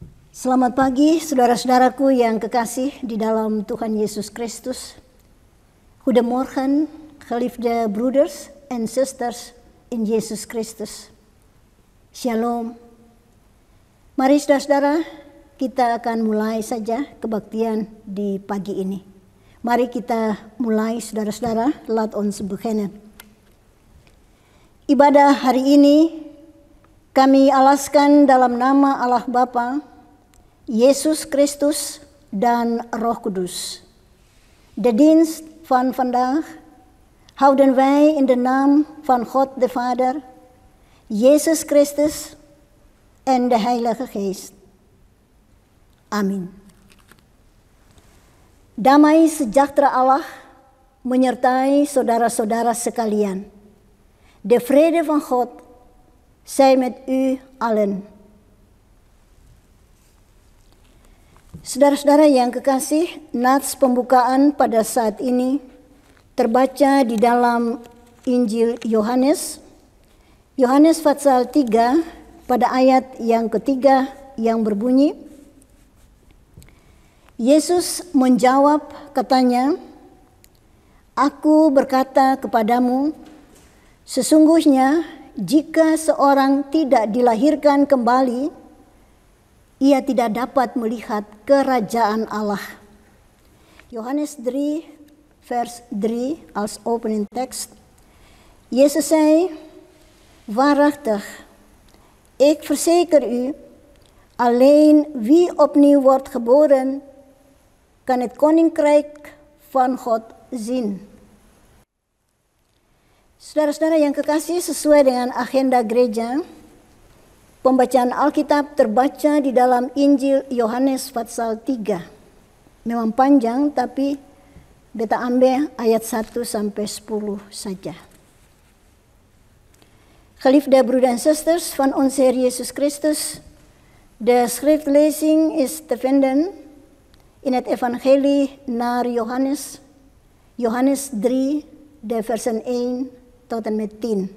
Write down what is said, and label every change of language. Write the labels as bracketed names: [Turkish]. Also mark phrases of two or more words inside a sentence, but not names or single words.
[Indonesian] Selamat pagi saudara-saudaraku yang kekasih di dalam Tuhan Yesus Kristus. [Dutch] Goedemorgen, geliefde broeders en zusters in Yesus Kristus. [Indonesian] Shalom. Mari saudara-saudara, kita akan mulai saja kebaktian di pagi ini. Mari kita mulai saudara-saudara, [Dutch] laat ons beginnen. [Indonesian] Ibadah hari ini kami alaskan dalam nama Allah Bapa, Yesus Kristus dan Roh Kudus. [Dutch] De dienst van vandaag houden wij in de naam van God de Vader, Jezus Christus en de Heilige Geest. [Indonesian] Amin. Damai sejahtera Allah menyertai saudara-saudara sekalian. [Dutch] De vrede van God zij met u allen. [Indonesian] Saudara-saudara yang kekasih, nats pembukaan pada saat ini terbaca di dalam Injil Yohanes. Yohanes pasal 3 pada ayat yang ketiga yang berbunyi, Yesus menjawab katanya, "Aku berkata kepadamu, sesungguhnya jika seorang tidak dilahirkan kembali, ia tidak dapat melihat kerajaan Allah." [Dutch] Yohanes 3 vers 3 als opening tekst. Jezus zei, "Waarachtig, ik verzeker u, alleen wie opnieuw wordt geboren, kan het koninkrijk van God zien." [Indonesian] Saudara-saudara yang kekasih, sesuai dengan agenda gereja, pembacaan Alkitab terbaca di dalam Injil Yohanes pasal 3. Memang panjang, tapi beta ambil ayat 1 sampai 10 saja. [Dutch] Geliefde broeders en zusters van onze Heer Jezus Christus, de schriftlezing is te vinden in het evangelie naar Johannes, Johannes 3, de versen 1 tot en met 10.